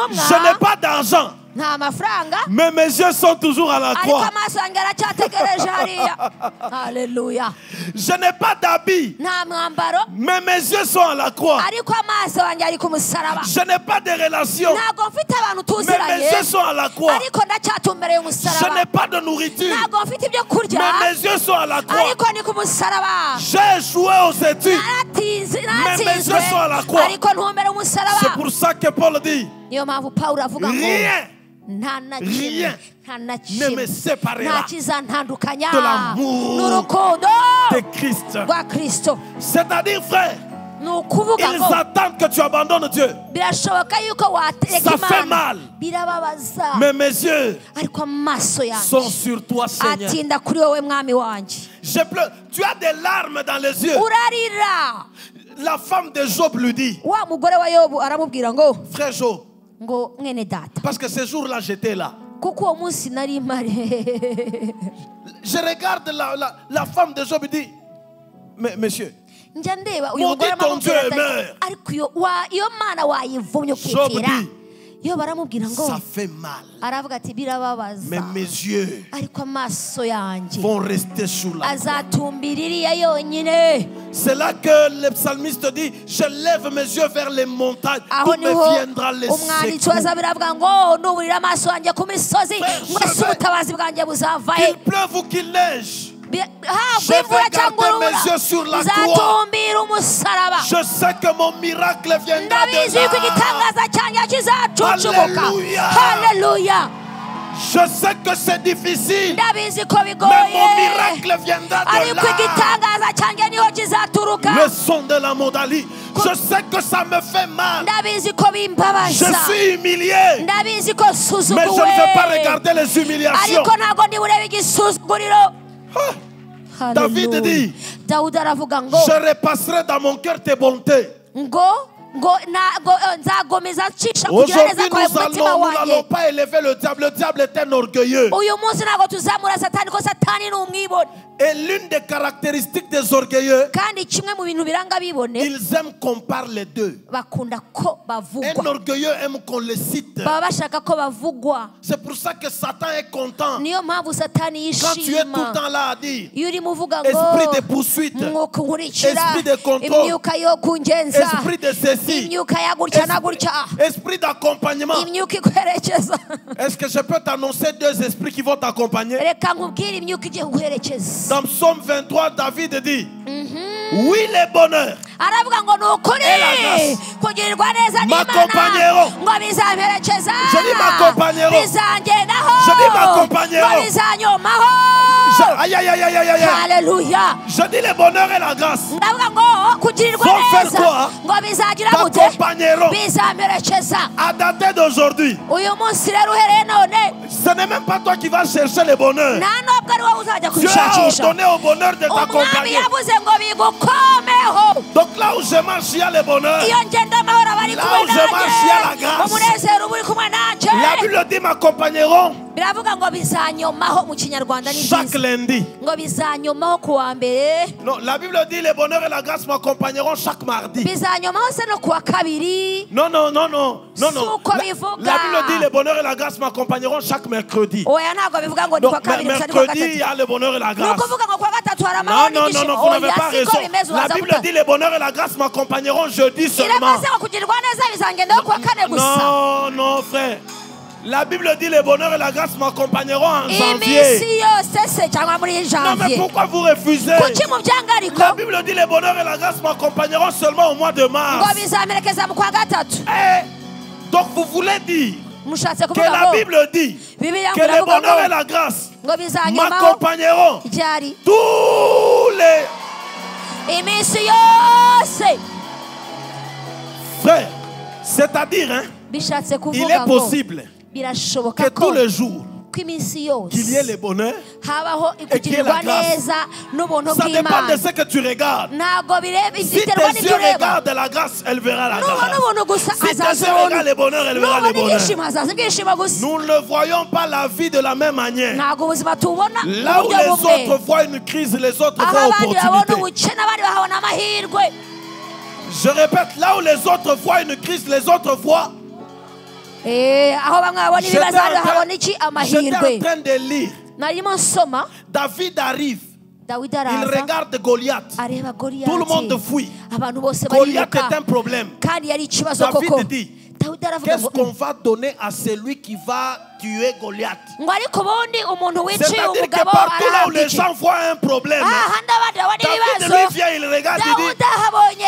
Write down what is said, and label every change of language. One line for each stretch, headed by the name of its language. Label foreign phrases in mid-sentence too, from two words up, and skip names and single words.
Kinyarwanda: intumwa
French: n'ai pas d'argent,
Kinyarwanda: nta mafaranga
French: mais mes yeux sont toujours à la
Kinyarwanda: ariko
French: croix.
Kinyarwanda: amaso yanjye aracyategereje hariya. Haleluya.
French: Je n'ai pas d'habit,
Kinyarwanda: nta mwambaro
French: mais mes yeux sont à la croix.
Kinyarwanda: ariko amaso yanjye ari ku musaraba.
French: Je n'ai pas de relation,
Kinyarwanda: ntabwo mfite abantu
French: mais mes
Kinyarwanda: tuziranye
French: yeux sont à la croix.
Kinyarwanda: ariko ndacyatumbereye
French: Je
Kinyarwanda: umusaraba.
French: n'ai pas de nourriture,
Kinyarwanda: ntabwo mfite ibyo kurya
French: mais mes yeux sont à la croix.
Kinyarwanda: ariko ni ku musaraba.
French: J'ai échoué aux études.
Kinyarwanda: naratsinzwe
French: mes yeux sont à la croix.
Kinyarwanda: ariko ntumbere umusaraba.
French: C'est pour ça que Paul dit,
Kinyarwanda: niyo mpamvu pawulo avuga ngo
French: rien
Kinyarwanda: nta na
French: Rien
Kinyarwanda: kimwe nta na
French: ne me
Kinyarwanda: kimwe
French: séparera
Kinyarwanda: nta kizantandukanya
French: de l'amour
Kinyarwanda: n'urukundo
French: de Christ.
Kinyarwanda: rwa kristo.
French: C'est-à-dire, frère,
Kinyarwanda: ni ukuvuga
French: ils
Kinyarwanda: ngo
French: attendent que tu abandonnes Dieu.
Kinyarwanda: birashoboka yuko watereka
French: Ça fait
Kinyarwanda: imana,
French: mal.
Kinyarwanda: birababaza,
French: Mais mes yeux
Kinyarwanda: ariko amaso
French: sont
Kinyarwanda: yanjye
French: sur toi, Seigneur.
Kinyarwanda: atinda kuri wowe mwami wanjye.
French: Je pleure. Tu as des larmes dans les yeux.
Kinyarwanda: urarira.
French: La femme de Job lui dit,
Kinyarwanda: wa mugore wa yobu aramubwira ngo
French: frère Job,
Kinyarwanda: ngo mwene data,
French: parce que ce jour-là, j'étais là.
Kinyarwanda: kuko uwo munsi nari mpari.
French: Je regarde la femme de Job et dit, mais monsieur,
Kinyarwanda: njya ndeba uyu
French: Maudit
Kinyarwanda: mugore
French: ton Dieu
Kinyarwanda: amubwira ati,
French: meurt.
Kinyarwanda: ariko iyo mana wayivumye Job ukitira.
French: dit,
Kinyarwanda: iyo baramubwira ngo
French: ça fait mal.
Kinyarwanda: aravuga ati birababaza,
French: Mais mes yeux
Kinyarwanda: ariko amaso yanjye
French: vont rester sous la croix.
Kinyarwanda: azatumbira iriya yonyine.
French: C'est là que le psalmiste dit, je lève mes yeux vers les montagnes,
Kinyarwanda: aho
French: d'où me
Kinyarwanda: niho
French: viendra les
Kinyarwanda: umwanditsi
French: secours.
Kinyarwanda: wa zaburi avuga ngo nuburira amaso yanjye ku misozi
French: Frère,
Kinyarwanda: mwese
French: je vais-
Kinyarwanda: ubutabazi bwanjye buzavahe.
French: Qu'il pleuve ou qu'il neige,
Kinyarwanda: haba
French: Je vais
Kinyarwanda: imvura cyangwa
French: garder mes
Kinyarwanda: urubura
French: yeux sur la
Kinyarwanda: nzatumbira umusaraba.
French: je sais que mon miracle viendra de
Kinyarwanda: ndabizi yuko
French: là.
Kinyarwanda: igitangaza cyanjye kizacucumuka. Hallelujah. haleluya.
French: Je sais que c'est difficile,
Kinyarwanda: ndabizi ko
French: mais mon
Kinyarwanda: bigoye
French: miracle viendra de
Kinyarwanda: ariko
French: là.
Kinyarwanda: igitangaza cyanjye niho kizaturuka.
French: Le son de la Modali, je sais que ça me fait mal.
Kinyarwanda: ndabizi ko
French: Je
Kinyarwanda: bimbabaza,
French: suis humilié,
Kinyarwanda: ndabizi ko
French: mais je ne vais
Kinyarwanda: nsuzuguwe,
French: pas regarder les humiliations.
Kinyarwanda: ariko ntabwo ndi burebe igisuzuguriro.
French: Ah, David Hallelujah. dit,
Kinyarwanda: dawudi aravuga ngo
French: je repasserai dans mon cœur tes bontés.
Kinyarwanda: nzagomeza ncisha kugira neza
French: Aujourd'hui,
Kinyarwanda: kwawe mu mutima
French: nous
Kinyarwanda: wanjye.
French: n'allons pas élever le diable. Le diable est un orgueilleux.
Kinyarwanda: uyu munsi ntabwo tuzamura satani ko satani ni umwibone,
French: Et l'une des caractéristiques des orgueilleux,
Kinyarwanda: kandi kimwe mu bintu biranga bibone
French: ils aiment qu'on parle les deux.
Kinyarwanda: bakunda ko
French: Un
Kinyarwanda: bavugwa,
French: orgueilleux aime qu'on le cite.
Kinyarwanda: baba bashaka ko bavugwa.
French: C'est pour ça que Satan est content.
Kinyarwanda: niyo mpamvu satani
French: Quand tu es tout le
Kinyarwanda: yishima
French: temps là à dire,
Kinyarwanda: iyo urimo uvuga ngo
French: esprit de poursuite,
Kinyarwanda: mwuka unkurikira,
French: esprit de contrôle,
Kinyarwanda: imyuka yo kungenza,
French: esprit de ceci,
Kinyarwanda: imyuka ya gutya na gutya,
French: esprit d'accompagnement.
Kinyarwanda: imyuka ikuherekeza.
French: Est-ce que je peux t'annoncer deux esprits qui vont t'accompagner?
Kinyarwanda: reka nkubwire imyuka igiye kuguherekeza.
French: Dans Psaume 23, David dit, oui, le bonheur
Kinyarwanda: aravuga ngo ni ukuri kugirirwa neza
French: M'accompagneront.
Kinyarwanda: n'imana ngo bizamperekeza,
French: Je dis m'accompagneront.
Kinyarwanda: bizangendaho,
French: Je dis m'accompagneront.
Kinyarwanda: ngo bizanyomaho.
French: Aïe, aïe, aïe, aïe, aïe, aïe.
Kinyarwanda: haleluya.
French: Je dis le bonheur et la grâce
Kinyarwanda: ndavuga ngo kugirirwa
French: Vont faire
Kinyarwanda: neza
French: quoi?
Kinyarwanda: ngo bizagira gute,
French: t'accompagneront.
Kinyarwanda: bizamperekeza.
French: À dater d'aujourd'hui,
Kinyarwanda: uyu munsi rero uhereye none
French: ce n'est même pas toi qui vas chercher le bonheur.
Kinyarwanda: nta nubwo ari wowe uzajya
French: Dieu a
Kinyarwanda: kubishakisha.
French: ordonné au bonheur de
Kinyarwanda: umwami
French: t'accompagner.
Kinyarwanda: yavuze ngo bigukomeho.
French: Donc là où je marche, il y a le bonheur.
Kinyarwanda: iyo ngenda amahoro aba ari
French: Là
Kinyarwanda: kumwe
French: où je marche, il y a la
Kinyarwanda: nanjye,
French: grâce.
Kinyarwanda: umunezero uba uri kumwe nanjye.
French: La Bible dit m'accompagneront
Kinyarwanda: biravuga ngo bizanyomaho mu kinyarwanda ni
French: chaque
Kinyarwanda: byiza
French: lundi.
Kinyarwanda: ngo bizanyomaho ku wa mbere,
French: Non, la Bible dit le bonheur et la grâce m'accompagneront chaque mardi.
Kinyarwanda: bizanyomaho se no ku wa kabiri.
French: Non, non, non, non, non, non.
Kinyarwanda: Suko
French: La
Kinyarwanda: bivuga.
French: Bible dit le bonheur et la grâce m'accompagneront chaque mercredi.
Kinyarwanda: oya ntabwo bivuga ngo ni
French: Donc
Kinyarwanda: ku wa kabiri gusa ni ku wa
French: mercredi, il y
Kinyarwanda: gatatu.
French: a le bonheur et la
Kinyarwanda: ni
French: grâce.
Kinyarwanda: ukuvuga ngo ku wa gatatu hari
French: Non,
Kinyarwanda: amahoro
French: non, non,
Kinyarwanda: n'ibyishimo.
French: non, vous n'avez
Kinyarwanda: oya
French: pas
Kinyarwanda: siko
French: raison.
Kinyarwanda: bimeze
French: La
Kinyarwanda: uraza
French: Bible
Kinyarwanda: guta.
French: dit le bonheur et la grâce m'accompagneront jeudi seulement.
Kinyarwanda: iravuze ngo kugirirwa neza bizangendaho ku wa kane gusa.
French: Non, non, frère. La Bible dit le bonheur et la grâce m'accompagneront en janvier.
Kinyarwanda: iminsi yose se cyangwa muri
French: Non, mais janvier pourquoi vous refusez?
Kinyarwanda: kuki mubyanga ariko
French: La Bible dit le bonheur et la grâce m'accompagneront seulement au mois de
Kinyarwanda: ngo
French: mars.
Kinyarwanda: bizamerekeza mu kwa gatatu
French: Eh, donc vous voulez dire
Kinyarwanda: mushatse
French: que
Kinyarwanda: kuvuga
French: la
Kinyarwanda: ngo
French: Bible dit
Kinyarwanda: Bibiliya
French: que
Kinyarwanda: ngo
French: le
Kinyarwanda: iravuga
French: bonheur et
Kinyarwanda: ngo
French: la grâce
Kinyarwanda: ngo bizanyumaho
French: m'accompagneront
Kinyarwanda: ryari
French: tous les
Kinyarwanda: iminsi yose
French: frères. C'est-à-dire, hein,
Kinyarwanda: bishatse
French: il est
Kinyarwanda: kuvuga ngo
French: possible
Kinyarwanda: birashoboka
French: que
Kinyarwanda: ko
French: tous les jours
Kinyarwanda: ko iminsi yose
French: qu'il y ait le bonheur.
Kinyarwanda: habaho
French: Et qu'il y ait la
Kinyarwanda: kugirirwa
French: grâce.
Kinyarwanda: neza n'ubuntu
French: Ça dépend de
Kinyarwanda: bw'imana
French: ce que tu regardes.
Kinyarwanda: ntabwo bireba
French: Si
Kinyarwanda: biterwa
French: tes yeux
Kinyarwanda: n'ibyo ureba
French: regardent la grâce, elle verra la
Kinyarwanda: nubona
French: grâce.
Kinyarwanda: ubuntu gusa
French: Si tes yeux
Kinyarwanda: azaza
French: regardent
Kinyarwanda: ubuntu
French: le bonheur, elle verra le
Kinyarwanda: nubona
French: bonheur.
Kinyarwanda: ibyishimo hazaza ibyishimo gusa
French: Nous ne voyons pas la vie de la même manière.
Kinyarwanda: ntabwo ubuzima tubona mu
French: Là où
Kinyarwanda: buryo
French: les
Kinyarwanda: bumwe
French: autres voient une crise, les autres
Kinyarwanda: aho
French: voient
Kinyarwanda: abandi babona
French: opportunité.
Kinyarwanda: ubukene abandi bahabona amahirwe
French: Je répète, là où les autres voient une crise, les autres voient.
Kinyarwanda: aho bamwe babona
French: J'étais
Kinyarwanda: ibibazo abandi
French: en
Kinyarwanda: bahabona iki
French: train
Kinyarwanda: amahirwe
French: de lire.
Kinyarwanda: narimo nsoma
French: David arrive. dawidi Il
Kinyarwanda: araza
French: regarde Goliath.
Kinyarwanda: areba
French: Tout le monde goliyati fuit.
Kinyarwanda: abantu bose Goliath bariruka
French: est un problème.
Kinyarwanda: kandi yari ikibazo David koko
French: dit,
Kinyarwanda: dawidi aravuga
French: qu'est-ce
Kinyarwanda: ngo
French: qu'on va donner à celui qui va tuer Goliath?
Kinyarwanda: ngo ariko ubundi umuntu wiciye
French: C'est-à-dire que
Kinyarwanda: umugabo
French: partout là où
Kinyarwanda: arahabwa
French: les
Kinyarwanda: iki
French: gens voient un problème,
Kinyarwanda: ahandi abandi babona David ibibazo
French: lui vient, il regarde, il dit,
Kinyarwanda: dawudi ahabonye